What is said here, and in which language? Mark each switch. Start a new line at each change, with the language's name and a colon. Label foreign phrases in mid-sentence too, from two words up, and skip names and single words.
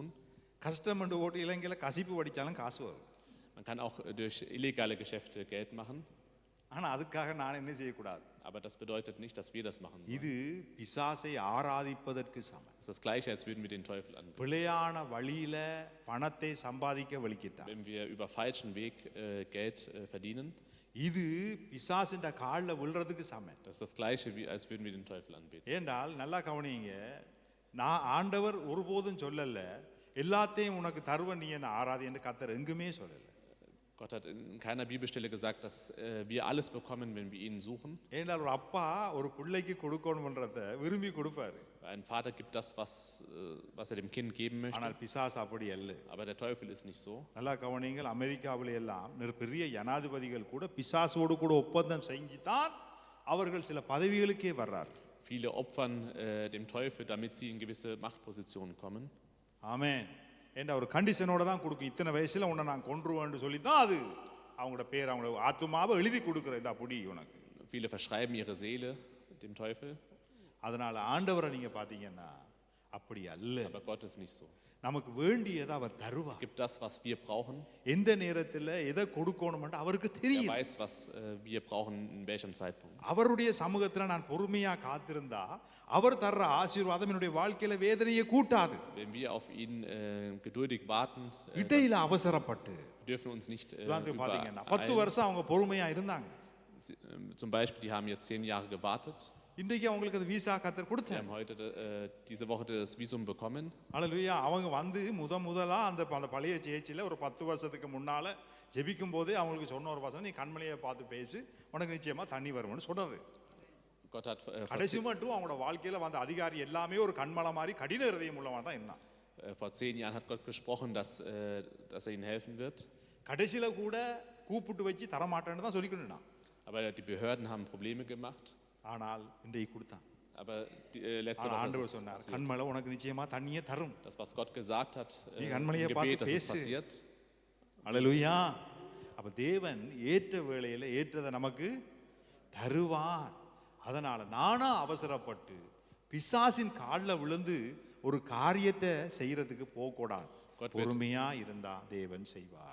Tamil: கஷ்டம் என்று ஓட்டு இலங்கையில கசிப்பு வடிச்சாலும் காசு வரும்.
German: Man kann auch durch illegale Geschäfte Geld machen.
Tamil: ஆனா அதுக்காக நான் என்ன செய்யக்கூடாது.
German: Aber das bedeutet nicht, dass wir das machen sollen.
Tamil: இது பிசாசை ஆராதிப்பதற்கு சமம்.
German: Das ist das Gleiche, als würden wir den Teufel anbeten.
Tamil: பிழையான வழியில பணத்தை சம்பாதிக்க வலிக்கிட்டார்.
German: Wenn wir über falschen Weg Geld verdienen.
Tamil: இது பிசாசின் காலில் விழுறதுக்கு சமம்.
German: Das ist das Gleiche, als würden wir den Teufel anbeten.
Tamil: ஏண்டால் நல்லா கவனிங்க, நான் ஆண்டவர் ஒருபோதும் சொல்லல எல்லாத்தையும் உனக்கு தருவன் நீ என்ன ஆராதி என்று கர்த்தர் எங்குமே சொல்லல.
German: Gott hat in keiner Bibelstelle gesagt, dass wir alles bekommen, wenn wir ihn suchen.
Tamil: ஏண்டால் ஒரு அப்பா ஒரு பிள்ளைக்கு கொடுக்கணும்ன்றத விரும்பி கொடுப்பாரு.
German: Ein Vater gibt das, was er dem Kind geben möchte.
Tamil: ஆனால் பிசாசு அப்படி அல்ல.
German: Aber der Teufel ist nicht so.
Tamil: நல்லா கவனிங்கள், அமெரிக்காவில் எல்லாம் பெரிய ஜனாதிபதிகள் கூட பிசாசோடு கூட ஒப்பந்தம் செஞ்சு தான் அவர்கள் சில பதவிகளுக்கே வர்றார்.
German: Viele opfern dem Teufel, damit sie in gewisse Machtpositionen kommen.
Tamil: ஆமென். என்ற ஒரு கண்டிஷனோட தான் கொடுக்கும், இத்தனை வயசுல உன்னை நான் கொன்றுவேன்னு சொல்லி தான் அது அவங்களோட பேர் அவங்களோட ஆத்துமாவை எழுதி கொடுக்குற இந்த அப்படி உனக்கு.
German: Viele verschreiben ihre Seele dem Teufel.
Tamil: அதனால ஆண்டவரை நீங்க பாத்தீங்கன்னா அப்படி அல்ல.
German: Aber Gott ist nicht so.
Tamil: நமக்கு வேண்டியதை அவர் தருவார்.
German: Gibt das, was wir brauchen.
Tamil: எந்த நேரத்தில் எதை கொடுக்கணும்னு அவருக்கு தெரியும்.
German: Er weiß, was wir brauchen in welchem Zeitpunkt.
Tamil: அவருடைய சமூகத்தில் நான் பொறுமையா காத்திருந்தா அவர் தர்ற ஆசீர்வாதம் என்னுடைய வாழ்க்கையில வேதனையை கூட்டாது.
German: Wenn wir auf ihn geduldig warten,
Tamil: இடையில அவசரப்பட்டு
German: dürfen uns nicht
Tamil: பாத்தீங்கன்னா 10 வருஷம் அவங்க பொறுமையா இருந்தாங்க.
German: Zum Beispiel, die haben jetzt 10 Jahre gewartet.
Tamil: இன்றைக்கு அவங்களுக்கு அது விசா கர்த்தர்
German: Wir
Tamil: கொடுத்தார்.
German: haben heute diese Woche das Visum bekommen.
Tamil: அல்லேலூயா. அவங்க வந்து முதலா அந்த பழைய சேர்ச்சில ஒரு 10 வருஷத்துக்கு முன்னால ஜெபிக்கும் போதே அவங்களுக்கு சொன்ன ஒரு வசனம், நீ கண்மலையை பார்த்து பேசு, உனக்கு நிச்சயமா தண்ணி வரும்னு சொன்னது.
German: Gott hat
Tamil: கடைசி மட்டும் அவங்களோட வாழ்க்கையில வந்த அதிகாரி எல்லாமே ஒரு கண்மலை மாதிரி கடின இதயம் உள்ளவன் தான் இருந்தான்.
German: vor 10 Jahren hat Gott gesprochen, dass er ihnen helfen wird.
Tamil: கடைசியில கூட கூப்பிட்டு வச்சு தரமாட்டேன்னு தான் சொல்லிக்கணும்.
German: Aber die Behörden haben Probleme gemacht.
Tamil: ஆனால் இன்றைக்கு கொடுத்தான்.
German: Aber letzte Woche
Tamil: ஆண்டவர் சொன்னார், கண்மலை உனக்கு நிச்சயமா தண்ணியே தரும்.
German: Das, was Gott gesagt hat,
Tamil: நீ
German: im
Tamil: கண்மலையை
German: Gebet,
Tamil: பார்த்து
German: das ist
Tamil: பேசு.
German: passiert.
Tamil: அல்லேலூயா. அப்ப தேவன் ஏற்ற வேளையில ஏற்றதை நமக்கு தருவார். அதனால நானா அவசரப்பட்டு பிசாசின் காலில் விழுந்து ஒரு காரியத்தை செய்யறதுக்கு போகக்கூடாது. பொறுமையா இருந்தா தேவன் செய்வார்.